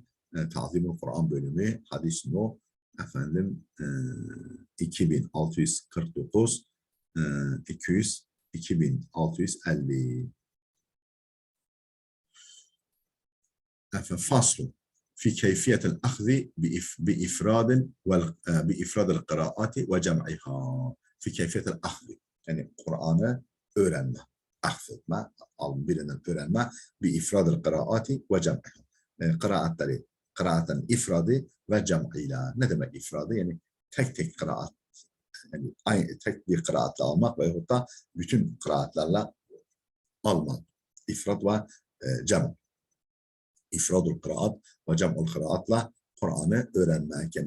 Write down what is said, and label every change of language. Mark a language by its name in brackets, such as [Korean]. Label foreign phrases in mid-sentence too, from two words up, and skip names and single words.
[Turkish] Ta'zimul Kur'an bölümü hadis no efendim 2649 2650. [Arabic] فصل في كيفية الأخذ بإفراد القراءات وجمعها. في كيفية الأخذ [Turkish] yani Kur'an'ı öğrenme, aksetme, birinden öğrenme [Arabic] بإفراد القراءات وجمعها. [Turkish] Kıraatların ifradı ve cem'iyle. Ne demek ifradı? Yani tek kıraat. Yani tek bir kıraatla almak veyahut da bütün kıraatlarla almak. İfrad ve cem. [Arabic] إفراد القراءات وجمع [Turkish] kıraatla Kur'an'ı öğrenmek.